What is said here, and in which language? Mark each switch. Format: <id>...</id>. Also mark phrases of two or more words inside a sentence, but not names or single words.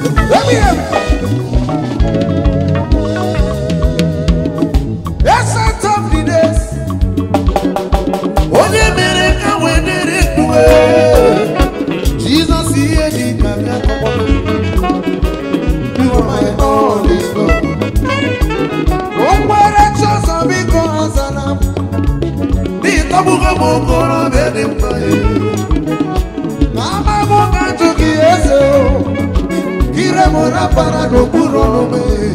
<en>Let me hear. Essence of the days.</en> <ig>Onye mere ka wee dịrị ndụ, eh. Jizọs, ihe dị ka gị akọkwa.</ig> <en>You are my only God.</en> <ig>O kwere Jizọs, biko, ọzara m. N'ihi tọgbugo m okorobịa dị mma, eh. Ka ama m ga-ajụ gị eze o, ire m rapara n'okpuru ọnụ m e.</ig>